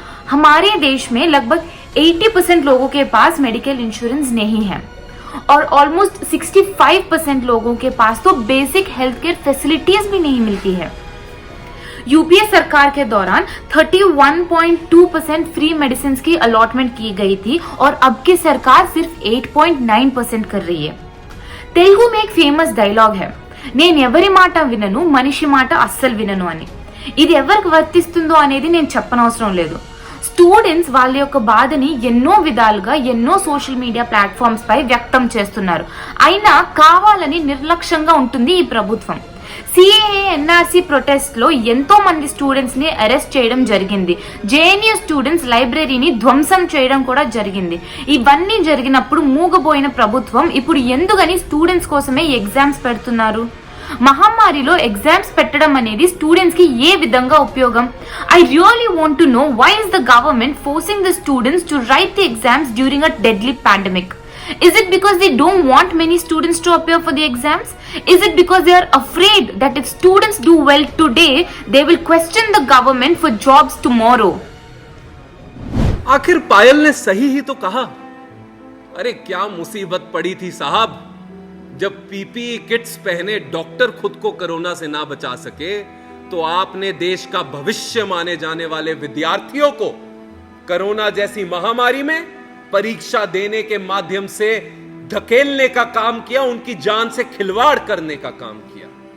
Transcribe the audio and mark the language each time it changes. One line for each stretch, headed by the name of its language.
Hindi: हमारे देश में लगभग 80% लोगों के पास मेडिकल इंश्योरेंस नहीं है और ऑलमोस्ट 65% लोगों के पास तो बेसिक हेल्थ केयर फैसिलिटीज भी नहीं मिलती है। यूपीए सरकार के दौरान 31.2% फ्री मेडिसिन की अलॉटमेंट की गई थी और अब की सरकार सिर्फ 8.9% कर रही है। तेलुगु में एक फेमस डायलॉग है,
Telugu: నేను ఎవరి మాట వినను మనిషి మాట అస్సలు వినను అని। ఇది ఎవరికి వర్తిస్తుందో అనేది నేను చెప్పనవసరం లేదు। స్టూడెంట్స్ వాళ్ళ యొక్క బాధని ఎన్నో విధాలుగా ఎన్నో సోషల్ మీడియా ప్లాట్ఫామ్స్ పై వ్యక్తం చేస్తున్నారు, అయినా కావాలని నిర్లక్ష్యంగా ఉంటుంది ఈ ప్రభుత్వం। సిఏఏ ఎన్ఆర్సీ ప్రొటెస్ట్ లో ఎంతో మంది స్టూడెంట్స్ ని అరెస్ట్ చేయడం జరిగింది। జేఎన్యూ స్టూడెంట్స్ లైబ్రరీని ధ్వంసం చేయడం కూడా జరిగింది। ఇవన్నీ జరిగినప్పుడు మూగబోయిన ప్రభుత్వం ఇప్పుడు ఎందుకని స్టూడెంట్స్ కోసమే ఎగ్జామ్స్ పెడుతున్నారు? మహమ్మారిలో ఎగ్జామ్స్ పెట్టడం అనేది స్టూడెంట్స్ కి ఏ విధంగా ఉపయోగం?
English: I really want to know why is the government forcing the students to write the exams during a deadly pandemic? Is it because they don't want many students to appear for the exams? Is it because they are afraid that if students do well today, they will question the government for jobs tomorrow?
Hindi: आखिर पायल ने सही ही तो कहा। अरे क्या मुसीबत पड़ी थी साहब, जब पीपीई किट्स पहने डॉक्टर खुद को कोरोना से ना बचा सके तो आपने देश का भविष्य माने जाने वाले विद्यार्थियों को कोरोना जैसी महामारी में परीक्षा देने के माध्यम से धकेलने का काम किया, उनकी जान से खिलवाड़ करने का काम किया।